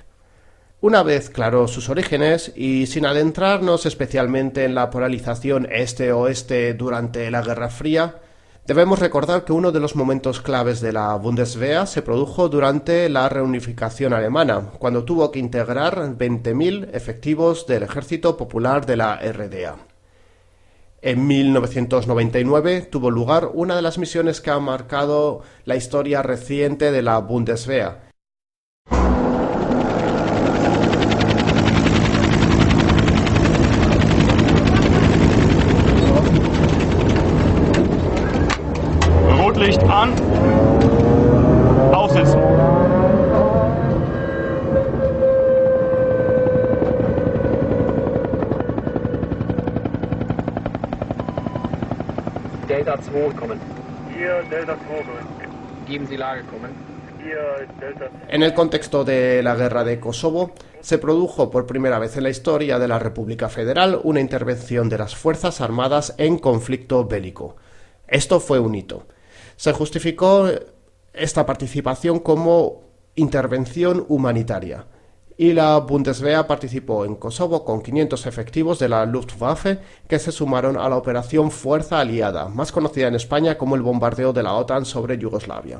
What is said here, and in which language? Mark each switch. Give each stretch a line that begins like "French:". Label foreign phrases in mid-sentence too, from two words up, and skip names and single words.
Spanish: Una vez claros sus orígenes, y sin adentrarnos especialmente en la polarización este-oeste durante la Guerra Fría, debemos recordar que uno de los momentos claves de la Bundeswehr se produjo durante la reunificación alemana, cuando tuvo que integrar 20.000 efectivos del Ejército Popular de la RDA. En 1999 tuvo lugar una de las misiones que ha marcado la historia reciente de la Bundeswehr.
German: Rotlicht an. Aufsetzen. Delta 2 kommen. Hier Delta 2 kommen. Geben Sie Lage kommen. Hier Delta.
Spanish: En el contexto de la guerra de Kosovo, se produjo por primera vez en la historia de la República Federal una intervención de las Fuerzas Armadas en conflicto bélico. Esto fue un hito. Se justificó esta participación como intervención humanitaria, y la Bundeswehr participó en Kosovo con 500 efectivos de la Luftwaffe que se sumaron a la operación Fuerza Aliada, más conocida en España como el bombardeo de la OTAN sobre Yugoslavia.